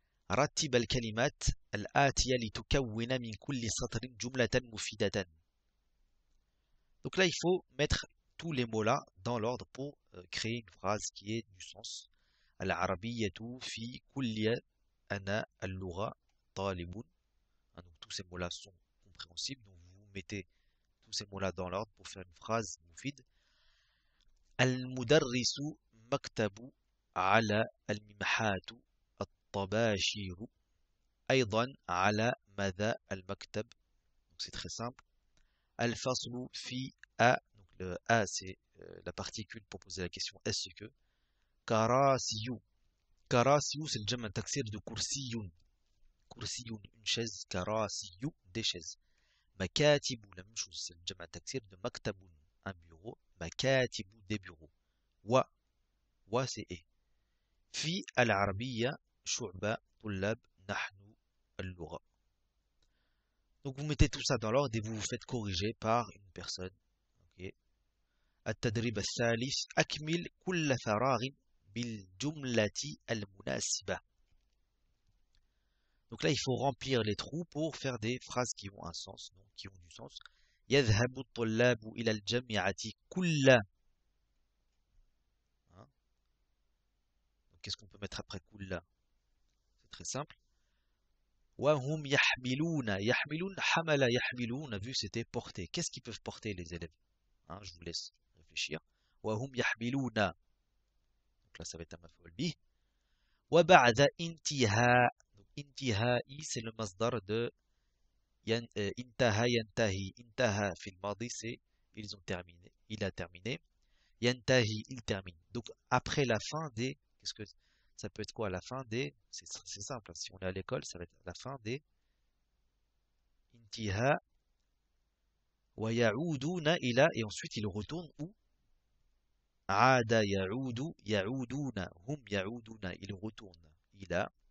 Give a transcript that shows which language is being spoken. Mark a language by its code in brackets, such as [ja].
[ar] رتب الكلمات الآتية لتكون من كل سطر جملة مفيدة. [fr] Donc là, il faut mettre tous les mots-là dans l'ordre pour créer une phrase qui ait du sens. [ar] العربية في كل أنا اللغة طالب. [fr] Donc tous ces mots-là sont compréhensibles. Donc vous mettez tous ces mots-là dans l'ordre pour faire une phrase مفيد. [ar] المدرس مكتب على الممحات الطباشير أيضا على مدى المكتب. [fr] Donc c'est très simple. [ar] الفصل في [fr] A. Donc le A c'est la particule pour poser la question est-ce que. [ar] كراسي. [fr] كراسي c'est le jam' taksir de kursiyun. Kursiyun, une chaise. كراسي, des chaises. مكاتب, la même chose, c'est le jam' taksir de maktabun, un bureau. مكاتب, des bureaux. wa c'est et. [ar] في العربية شعبة طلاب نحن اللغة. [fr] Donc vous mettez tout ça dans l'ordre et vous vous faites corriger par une personne. [ar] Okay. التدريب الثالث. أكمل كل فراغ بالجملة المناسبة. [fr] Donc là, il faut remplir les trous pour faire des phrases qui ont un sens, donc qui ont du sens. [ar] يذهب الطلاب إلى الجامعة كل. [fr] Donc qu'est-ce qu'on peut mettre après كل? C'est très simple. [ar] وهم يحملون. [fr] يحملون, [ar] حمل يحملون, [fr] on a vu c'était porter. Qu'est-ce qu'ils peuvent porter les élèves? Je vous laisse réfléchir. [ar] وهم يحملون. [fr] Donc là, ça va être un maf'ul bih. [ar] وبعد انتهاء. [fr] Donc انتهائي, c'est le masdar de انتهى ينتهي. [ar] انتهى في الماضي, [fr] c'est ils ont terminé. Il a terminé. ينتهي, il termine. Donc après la fin des. Qu'est-ce que ça peut être quoi à la fin des. C'est simple. Si on est à l'école, ça va être la fin des. [ar] انتهاء ويعودون إلى. [fr] Et ensuite ils retournent où? [ar] عاد يعود يعودون. هم يعودون, [fr] ils retournent [ar] إلى.